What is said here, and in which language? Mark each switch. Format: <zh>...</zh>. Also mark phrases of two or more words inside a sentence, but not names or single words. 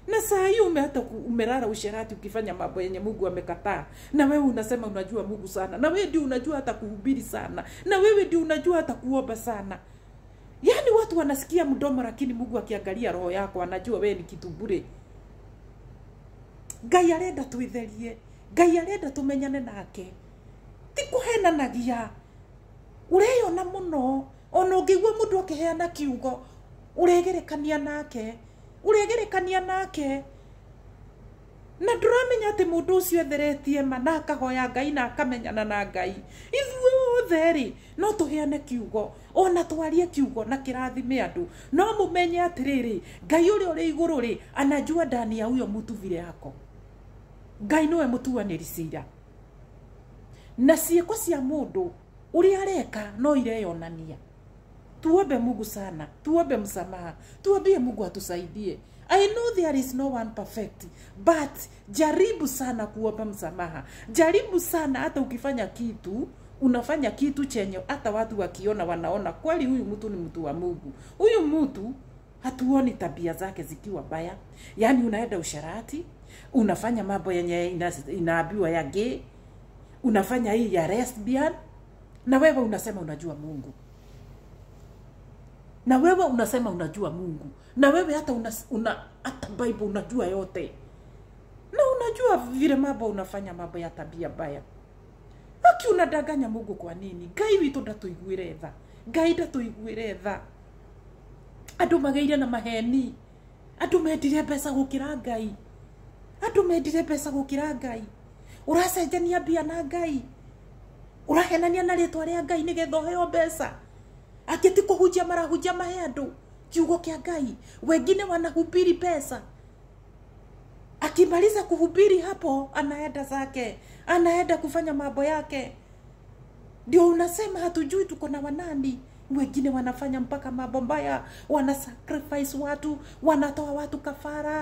<sw>Na saa hiyo hata umelala usherati ukifanya mambo yenye Mungu amekataa. Na wewe unasema unajua Mungu sana. Na wewe ndio unajua hata kuhubiri sana. Na wewe ndio unajua hata kuomba sana. Yaani watu wanasikia mdomo lakini Mungu akiangalia roho yako anajua wewe ni kitu bure.</sw> <ki>Ngai arenda tuitherie. Ngai arenda tumenyane nake. Ti kuhenanagia. Ureyona muno. Ona ũngĩigua mũndũ akĩheana kiugo, ũregerekania nake. Uregerekania nake. Na ndũramenya atĩ mũndũ ũcio etheretie ma na akahoya Ngai na akamenyana na Ngai. Ithuĩ othe no tũheane kiugo, ona twarie kiugo na kĩrathime andũ. No mũmenye atĩrĩrĩ, Ngai ũrĩa ũrĩ igũrũ rĩ,</ki> <sw>anajua ndani ya huyo mtu vile yako.</sw> <ki>Ngai niwe mũtuanĩri cira. Na ciĩko cia mũndũ ũrĩa areka no ireyonania.</ki> <sw>Tuombe Mungu sana, tuombe msamaha, tuambie Mungu atusaidie.</sw> <en>I know there is no one perfect, but</en> <sw>jaribu sana kuomba msamaha. Jaribu sana hata ukifanya kitu, unafanya kitu chenye hata watu wakiona wanaona kweli huyu mtu ni mtu wa Mungu. Huyu mtu hatuoni tabia zake zikiwa baya. Yaani unaenda usharati, unafanya mambo yenye inaambiwa ya gay, unafanya hii ya lesbian, na wewe unasema unajua Mungu. Na wewe unasema unajua Mungu. Na wewe hata hata Bible unajua yote. Na unajua vile mambo unafanya mambo ya tabia baya. Haki unadanganya Mungu kwa nini?</sw> <ki>Ngai witũ ndatuiguire tha. Ngai ndatuiguire tha. Andũ mageire na maheni. Andũ mendire mbeca gũkĩra Ngai. Andũ mendire mbeca gũkĩra Ngai. Ũracenjania mbia na Ngai. Ũrahenania na rĩtwa rĩa Ngai nĩgetha ũheo mbeca. Akiti kuhujia marahujia maheandu kiugo kia Ngai.</ki> <sw>Wengine wanahubiri pesa. Akimaliza kuhubiri hapo anaenda zake, anaenda kufanya mambo yake. Ndio unasema hatujui tuko na wanani. Wengine wanafanya mpaka mambo mbaya, wana sacrifice watu, wanatoa watu kafara.</sw>